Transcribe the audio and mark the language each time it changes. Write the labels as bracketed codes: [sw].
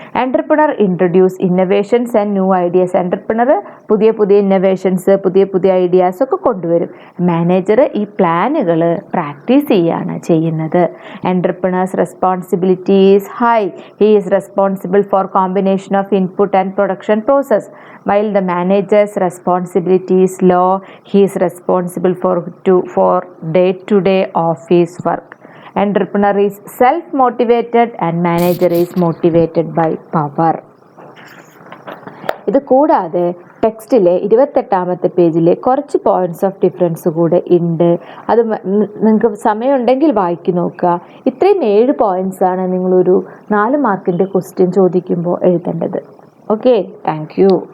[en] Entrepreneur introduce innovations and new ideas. [ml] Entrepreneur പുതിയ പുതിയ innovations, പുതിയ പുതിയ ഐഡിയാസ് ഒക്കെ കൊണ്ടുവരും. മാനേജർ ഈ പ്ലാനുകൾ പ്രാക്ടീസ് ചെയ്യാണ് ചെയ്യുന്നത്. [en] Entrepreneurs responsibility is high. He is responsible for combination of input and production process. While the manager's responsibility is low, he is responsible for day-to-day office work. Entrepreneur is self-motivated and manager is motivated by power. [ml] ഇത് കൂടാതെ ടെക്സ്റ്റിലെ 28ാമത്തെ പേജിലെ കുറച്ച് points of difference കൂടെ ഉണ്ട്. അത് നിങ്ങൾക്ക് സമയമുണ്ടെങ്കിൽ വായിക്കി നോക്കുക. ഇത്രയും 7 പോയിന്റ്സാണ് നിങ്ങളൊരു 4 മാർക്കിൻ്റെ ക്വസ്റ്റ്യൻ ചോദിക്കുമ്പോൾ എഴുതേണ്ടത്. [en] Okay, thank you.